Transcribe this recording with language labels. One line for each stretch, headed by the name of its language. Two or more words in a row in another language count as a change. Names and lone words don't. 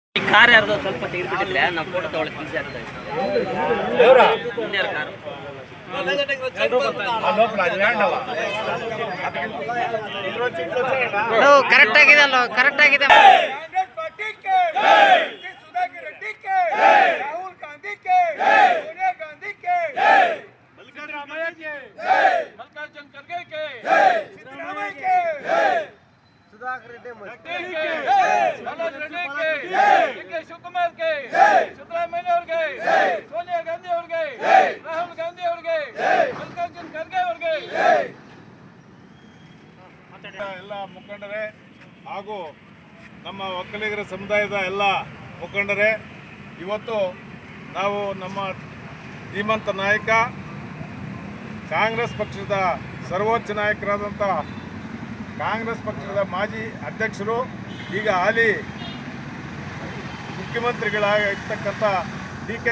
Kannada: ಕಾರ್ ಯಾರ್ದು ಸ್ವಲ್ಪ ತೆಗೆದುಬಿಟ್ಟಿದ್ರೆ ನಾವು ಫೋಟೋ ತಗೊಳ್ಳೋಕೆ ಈಸಿ ಆಗ್ತಾ ಇತ್ತು. ಕಾರು ಕರೆಕ್ಟ್ ಆಗಿದೆ ಅಲ್ಲ, ಕರೆಕ್ಟ್ ಆಗಿದೆ.
Hindi: राहुल गांधी के, सोनिया गांधी के, सिद्धरामैया के, मल्लिकार्जुन खड़गे के, सिद्धरामैया के, सुधाकर रेड्डी के, मनोज रेड्डी के, डी.के.
Kannada: शिवकुमार के, सिद्धरामैया ಅವ್ರಿಗೆ, ಸೋನಿಯಾ ಗಾಂಧಿ ಅವ್ರಿಗೆ, ರಾಹುಲ್ ಗಾಂಧಿ ಅವ್ರಿಗೆ, ಮಲ್ಲಿಕಾರ್ಜುನ್ ಖರ್ಗೆ ಅವ್ರಿಗೆ, ಎಲ್ಲ ಮುಖಂಡರೇ ಹಾಗೂ ನಮ್ಮ ಒಕ್ಕಲಿಗರ ಸಮುದಾಯದ ಎಲ್ಲ ಮುಖಂಡರೇ, ಇವತ್ತು ನಾವು ನಮ್ಮ ಧೀಮಂತ ನಾಯಕ ಕಾಂಗ್ರೆಸ್ ಪಕ್ಷದ ಸರ್ವೋಚ್ಚ ನಾಯಕರಾದಂಥ ಕಾಂಗ್ರೆಸ್ ಪಕ್ಷದ ಮಾಜಿ ಅಧ್ಯಕ್ಷರು, ಈಗ ಹಾಲಿ ಮುಖ್ಯಮಂತ್ರಿಗಳಾಗಿರ್ತಕ್ಕಂಥ ಡಿ.ಕೆ.